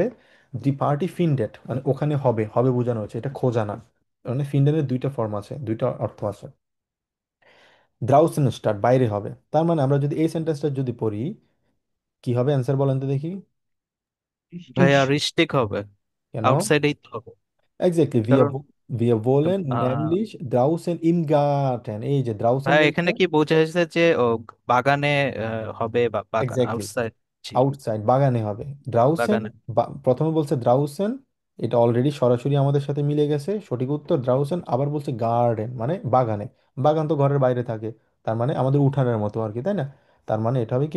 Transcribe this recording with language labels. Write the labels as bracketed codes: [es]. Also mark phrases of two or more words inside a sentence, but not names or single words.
[de] die Party findet [bn] মানে ওখানে হবে, হবে বোঝানো হয়েছে, এটা খোঁজা না। মানে ফিনডেনের 2টা ফর্ম আছে, 2টা অর্থ আছে। [de] draußen statt [bn] বাইরে হবে, তার মানে আমরা যদি এই সেন্টেন্সটা যদি পড়ি, কি হবে অ্যান্সার বলেন তো দেখি। [de] Richtig, [bn] ভাইয়া রিস্টিক হবে। কেন? আউটসাইডেই তো হবে। Exactly, কারণ [de] wir wollen আহ, nämlich draußen im Garten, [bn] এই যে draußen ভাইয়া বলছে, এখানে কি বোঝা যাচ্ছে যে ও বাগানে হবে, বা বাগান এক্স্যাক্টলি, আউটসাইড। জি, আউটসাইড বাগানে হবে। draußen, বাগানে। প্রথমে বলছে draußen, এটা অলরেডি সরাসরি আমাদের সাথে মিলে গেছে, সঠিক উত্তর draußen। আবার বলছে গার্ডেন মানে বাগানে, বাগান তো ঘরের বাইরে থাকে, তার মানে আমাদের উঠানের মতো আর কি, তাই না?